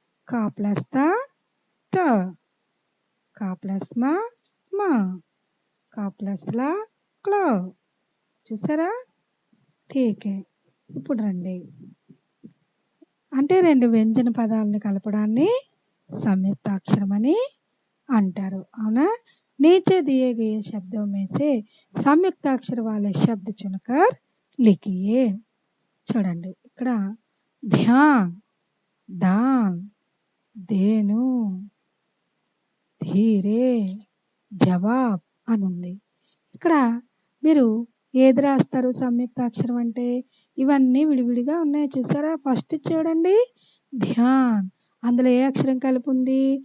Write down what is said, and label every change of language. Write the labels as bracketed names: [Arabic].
[Telugu] కా ప్లస్ త త, కా ప్లస్ మ మ, కా ప్లస్ ల క్ల. చూసారా? ఠీకే. ఇప్పుడు రండి, అంటే 2 వ్యంజన పదాలను కలపడాన్ని సంయుక్తాక్షరం అని అంటారు. అవునా? [Hindi] नीचे दिए गए शब्दों में से సంయుక్తాక్షర वाले शब्द चुनकर लिखिए. [Telugu] చూడండి ఇక్కడ ధ్యాన్, దాన్, దేను, ధీరే, జవాబ్ అని ఉంది. ఇక్కడ మీరు ఏది రాస్తారు సంయుక్తాక్షరం అంటే? ఇవన్నీ విడివిడిగా ఉన్నాయి చూసారా? ఫస్ట్ చూడండి ధ్యాన్, అందులో ఏ అక్షరం కలిపి ఉంది?